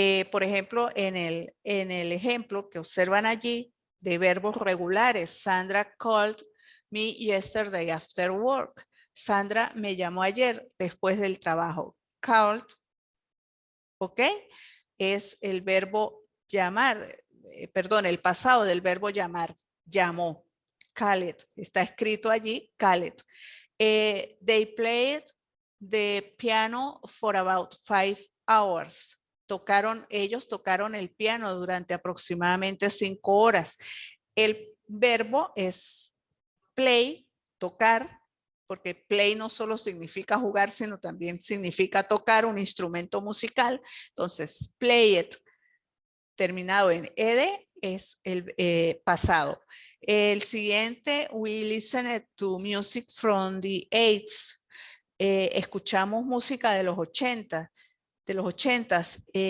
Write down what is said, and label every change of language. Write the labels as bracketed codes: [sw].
[es] Por ejemplo, en el ejemplo que observan allí de verbos regulares, Sandra [en] called me yesterday after work. [es] Sandra me llamó ayer después del trabajo. Called, ¿ok? Es el verbo llamar, perdón, el pasado del verbo llamar, llamó. Called, está escrito allí, called. [en] They played the piano for about 5 hours. [es] Ellos tocaron el piano durante aproximadamente 5 horas. El verbo es play, tocar, porque play no solo significa jugar, sino también significa tocar un instrumento musical. Entonces, play it, terminado en ed, es el pasado. El siguiente, [en] we listened to music from the 80s. [es] Escuchamos música de los 80, de los 80s.